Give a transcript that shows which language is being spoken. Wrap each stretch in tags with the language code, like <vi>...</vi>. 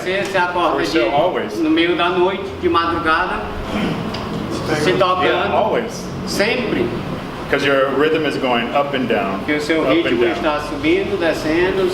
<pt>Você se acorda no meio da noite, de madrugada, se tocando.</pt> <en>Yeah, always.</en> <pt>Sempre.</pt> <en>Because your rhythm is going up and down.</en> <pt>Porque o seu ritmo está subindo, descendo.</pt>